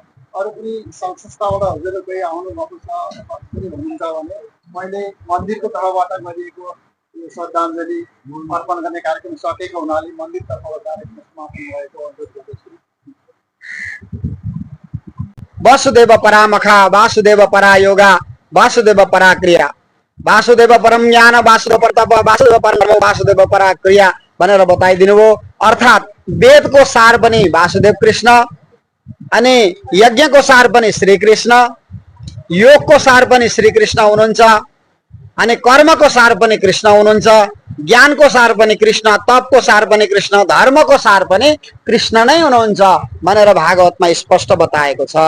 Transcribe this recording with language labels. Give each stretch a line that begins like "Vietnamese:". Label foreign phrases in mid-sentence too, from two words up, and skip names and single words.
Nepali: अरू कुनै सङ्घ संस्थाबाट हजुरहरू कोही आउनुभएको छ कुनै हुनुहुन्छ भने मैले मन्दिरको तर्फबाट गरिएको यो श्रद्धाञ्जली अर्पण गर्ने कार्यक्रम सकेको हुनाले मन्दिर तर्फबाट कार्यक्रम समापन भएको अनुरोध गर्दछु।
Sanskrit: वासुदेव परामखा वासुदेव परा योगा वासुदेव परा क्रिया वासुदेव परम ज्ञान वासुदेव परतप वासुदेव परम वासुदेव परा क्रिया
Nepali: भनेर बताइदिनु भयो। अर्थात् वेदको सार पनि वासुदेव कृष्ण, अनि यज्ञको सार पनि श्री कृष्ण, योगको सार पनि श्री कृष्ण हुनुहुन्छ, अनि कर्मको सार पनि कृष्ण हुनुहुन्छ, ज्ञानको सार पनि कृष्ण, तपको सार पनि कृष्ण, धर्मको सार पनि कृष्ण नै हुनुहुन्छ भनेर भागवतमा स्पष्ट बताएको छ।